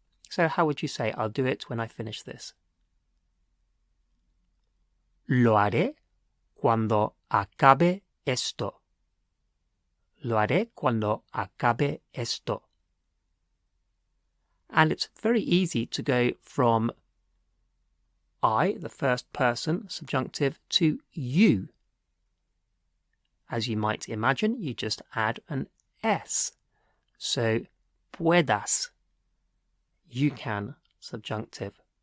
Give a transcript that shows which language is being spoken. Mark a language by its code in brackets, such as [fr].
[en] So how would you say, I'll do it when I finish this? [es] Lo haré cuando acabe esto. Lo haré cuando acabe esto. [en] And it's very easy to go from I, the first person subjunctive, to you. As you might imagine, you just add an S. So, puedas, you can, subjunctive.